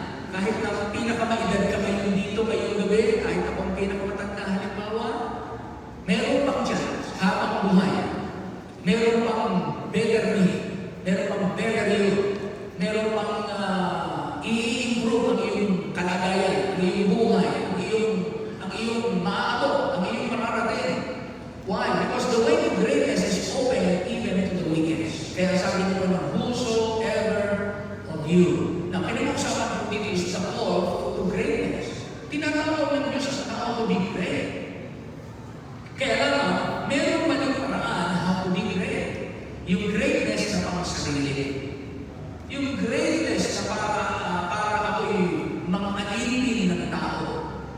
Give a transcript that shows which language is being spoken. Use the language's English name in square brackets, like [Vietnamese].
[Filipino] Kahit na pinakamaedad ka ngayon dito ngayong gabi, kahit ako ang pinakamatanda halimbawa, meron pang chance habang buhay. Meron pang better me. Meron pang better you. Meron pang i-improve ang iyong kalagayan, ang iyong buhay, ang iyong maabot, ang iyong mararating. [English] Why? Because the way to greatness is open even to the weakest. [Filipino] Kaya sabi nito naman, [English] whosoever of you. [Filipino] Now, pinag-usapan ko dito [English] is the call to greatness. [Filipino] Tinatawag ng Diyos sa tao [English] to be great. [Filipino] Kaya lang, meron pa ng paraan [English] how to be great. [Filipino] Yung greatness na pang sarili. Yung greatness na para ako'y mang-alipin ng tao.